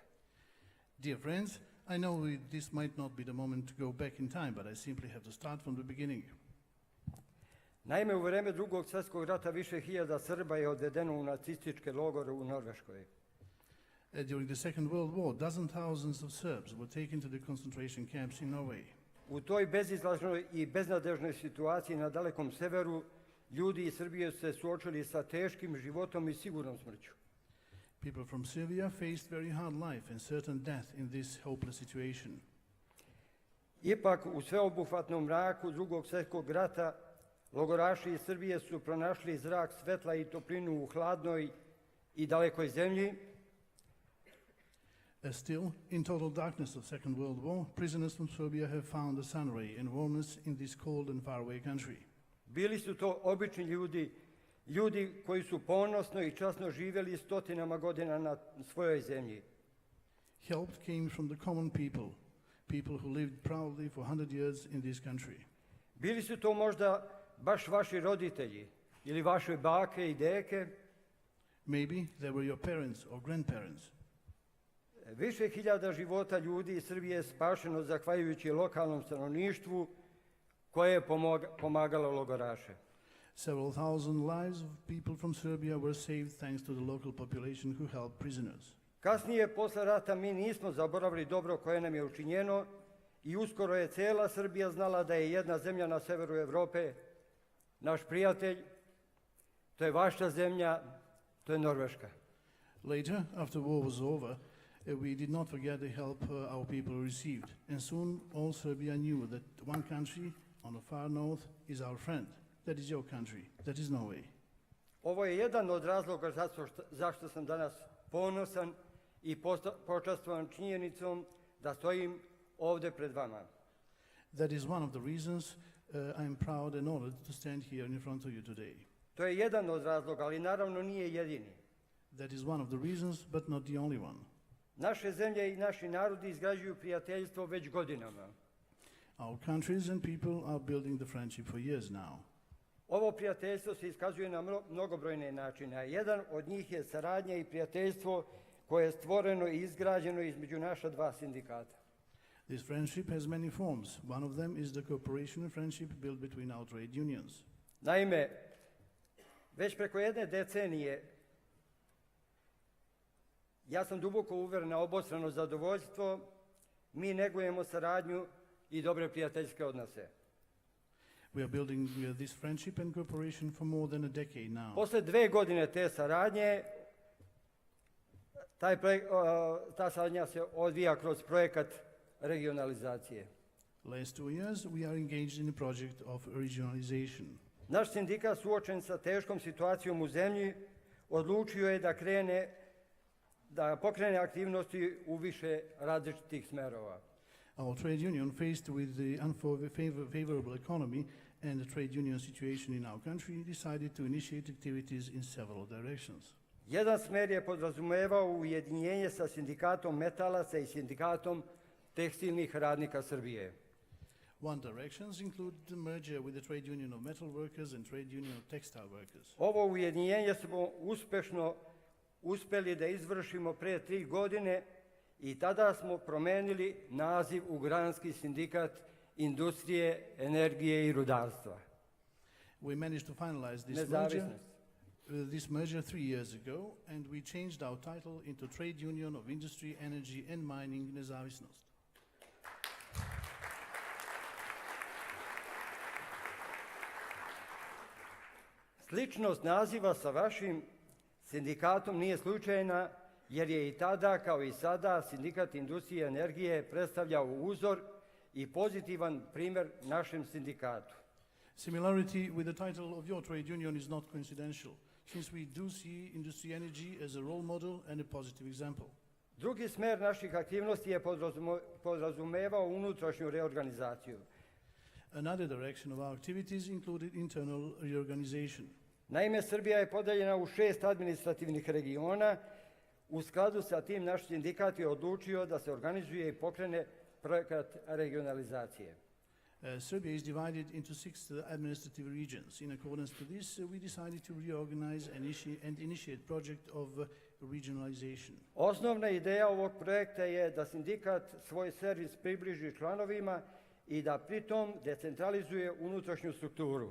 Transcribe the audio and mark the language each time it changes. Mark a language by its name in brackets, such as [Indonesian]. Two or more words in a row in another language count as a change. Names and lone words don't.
[English] Dear friends, I know this might not be the moment to go back in time, but I simply have to start from the beginning. [Serbian] Naime, u vreme Drugog svjetskog rata više hiljada Srba je odvedeno u nacističke logore u Norveškoj. [English] During the Second World War, dozens thousands of Serbs were taken to the concentration camps in Norway. [Serbian] U toj bezizlaznoj i beznadežnoj situaciji na dalekom severu, ljudi iz Srbije su se suočili sa teškim životom i sigurnom smrću. [English] People from Serbia faced very hard life and certain death in this hopeless situation. [Serbian] Ipak, u sveobuhvatnom mraku Drugog svjetskog rata, logoraši iz Srbije su pronašli zrak svetla i toplinu u hladnoj i dalekoj zemlji. [English] Still, in total darkness of Second World War, prisoners from Serbia have found a sun ray and warmness in this cold and faraway country. [Serbian] Bili su to obični ljudi, ljudi koji su ponosno i časno živjeli stotinama godina na svojoj zemlji. [English] Help came from the common people, people who lived proudly for 100 years in this country. [Serbian] Bili su to možda baš vaši roditelji ili vaše bake i deke. [English] Maybe they were your parents or grandparents. [Serbian] Više hiljada života ljudi iz Srbije je spašeno zahvaljujući lokalnom stanovništvu koje je pomagalo logoraše. [English] Several thousand lives of people from Serbia were saved thanks to the local population who helped prisoners. [Serbian] Kasnije, posle rata, mi nismo zaboravili dobro koje nam je učinjeno i uskoro je cijela Srbija znala da je jedna zemlja na severu Evrope naš prijatelj, to je vaša zemlja, to je Norveška. [English] Later, after war was over, we did not forget the help our people received, and soon all Serbia knew that one country on the far north is our friend. That is your country. That is Norway. [Serbian] Ovo je jedan od razloga zašto sam danas ponosan i počastvovan činjenicom da stojim ovde pred vama. [English] That is one of the reasons I am proud and honored to stand here in front of you today. [Serbian] To je jedan od razloga, ali naravno nije jedini. [English] That is one of the reasons, but not the only one. [Serbian] Naše zemlje i naši narodi izgrađuju prijateljstvo već godinama. [English] Our countries and people are building the friendship for years now. [Serbian] Ovo prijateljstvo se iskazuje na mnogobrojne načine, a jedan od njih je saradnja i prijateljstvo koje je stvoreno i izgrađeno između naša dva sindikata. [English] This friendship has many forms. One of them is the cooperation and friendship built between our trade unions. [Serbian] Naime, već preko jedne decenije ja sam duboko uveren na obostrano zadovoljstvo, mi negujemo saradnju i dobre prijateljske odnose. [English] We are building this friendship and cooperation for more than a decade now. [Serbian] Posle 2 godine te saradnje, ta saradnja se odvija kroz projekat regionalizacije. [English] Last 2 years, we are engaged in a project of regionalization. [Serbian] Naš sindikat, suočen sa teškom situacijom u zemlji, odlučio je da pokrene aktivnosti u više različitih smerova. [English] Our trade union, faced with the unfavorable economy and the trade union situation in our country, decided to initiate activities in several directions. [Serbian] Jedan smer je podrazumevao ujedinjenje sa sindikatom metalaca i sindikatom tekstilnih radnika Srbije. [English] One directions include the merger with the trade union of metal workers and trade union of textile workers. [Serbian] Ovo ujedinjenje smo uspešno uspeli da izvršimo pre 3 godine i tada smo promenili naziv u Granski sindikat industrije, energije i rudarstva. [English] We managed to finalize this merger 3 years ago, and we changed our title into Trade Union of Industry, Energy and Mining Nezavisnost. [Serbian] Sličnost naziva sa vašim sindikatom nije slučajna, jer je i tada, kao i sada, sindikat industrije i energije predstavljao uzor i pozitivan primjer našem sindikatu. [English] Similarity with the title of your trade union is not coincidental, since we do see industry energy as a role model and a positive example. [Serbian] Drugi smer naših aktivnosti je podrazumevao unutrašnju reorganizaciju. [English] Another direction of our activities included internal reorganization. [Serbian] Naime, Srbija je podeljena u 6 administrativnih regiona. U skladu sa tim naš sindikat je odlučio da se organizuje i pokrene projekat regionalizacije. [English] Serbia is divided into 6 administrative regions. In accordance to this, we decided to reorganize and initiate project of regionalization. [Serbian] Osnovna ideja ovog projekta je da sindikat svoj servis približi članovima i da pritom decentralizuje unutrašnju strukturu.